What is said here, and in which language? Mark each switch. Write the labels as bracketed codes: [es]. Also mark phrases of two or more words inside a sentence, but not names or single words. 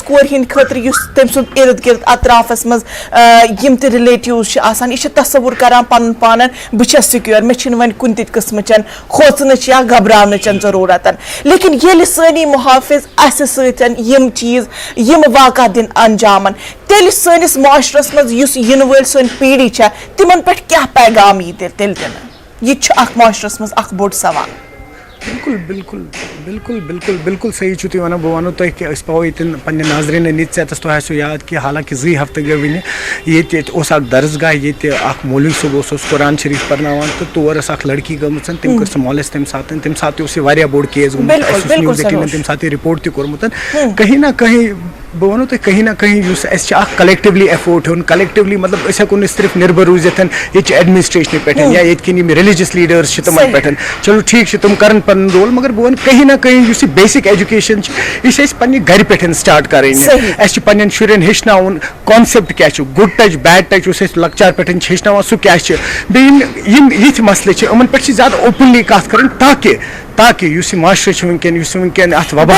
[ks] کورِ ہٕنٛدِ خٲطرٕ یُس تٔمۍ سُنٛد ارد گرد اطرافس منٛز یِم تہِ رِلیٹِوز چھِ آسان یہِ چھِ تصوُر کران پنُن پانن بہٕ چھس سِکیور مےٚ چھِنہٕ وۄنۍ کُنہِ تہِ قٕسمٕچن کھوژنٕچ یا گھبراونٕچ ضروٗرت لیکن ییٚلہِ سٲنی محافظ اسہِ سۭتۍ یِم چیٖز یِم واقعہ دِن انجامن تیٚلہِ سٲنِس معاشرس منٛز یُس یِنہٕ وٲلۍ سٲنۍ پیٖڑی چھےٚ تِمن پٮ۪ٹھ کیٛاہ پیغام یی تیٚلہِ دِنہٕ یہِ تہِ چھُ اکھ معاشرس منٛز اکھ بوٚڑ سوال بالکل بالکل بالکل بالکل بالکل صحیح چھُو تُہۍ وَنان بہٕ وَنو تۄہہِ کہِ أسۍ پاوو ییٚتٮ۪ن پنٛنہِ نظرِنہٕ نِتھ ژےٚ تۄہہِ آسیو یاد کہِ حالانکہِ 2 ہفتہٕ گٔے وٕنہِ ییٚتہِ اوس اکھ درسگاہ ییٚتہِ اکھ مولوی صٲب اوس قرآن شریٖف پرناوان تہٕ تور ٲس اکھ لڑکی گٔمٕژ تٔمۍ کٔر سۄ مالٮ۪س تمہِ ساتہٕ اوس یہِ واریاہ بوٚڑ کیس گوٚمُت اَسہِ اوس نِوٕز 18 تمہِ ساتہٕ یہِ رِپوٹ تہِ کوٚرمُت کہیں نہ کہیں بہٕ وَنو تۄہہِ کہیں نہ کہیں یُس اَسہِ چھِ اکھ [en] collectively effort [ks] ہیوٚن کلیکٹِولی مطلب أسۍ ہٮ۪کو نہٕ صرف نِربر روٗزِتھ ییٚتہِ چھِ ایڈمِنسٹریشنہِ پٮ۪ٹھ یا ییٚتہِ کِنۍ یِم ریلِجس لیٖڈٲرٕس چھِ تِمن پٮ۪ٹھ چلو ٹھیٖک چھُ تِم کرن پنُن رول مگر بہٕ وَنہٕ کہیں نہ کہیں یُس یہِ [en] basic education [ks] چھِ یہِ چھِ اَسہِ پننہِ گرِ پٮ۪ٹھ سٹارٹ کرٕنۍ اَسہِ چھِ پننٮ۪ن شُرٮ۪ن ہیٚچھناوُن کانسیپٹ کیاہ چھُ [en] good touch bad touch [ks] یُس أسۍ لۄکچار پٮ۪ٹھ چھِ ہیٚچھناوان سُہ کیاہ چھِ بیٚیہِ یِم یِتھۍ مسلہٕ چھِ یِمن پٮ۪ٹھ چھِ زیادٕ اوپنلی کتھ کرٕنۍ تاکہ یُس یہِ معاشرٕ چھُ ونکٮ۪ن اتھ وباہس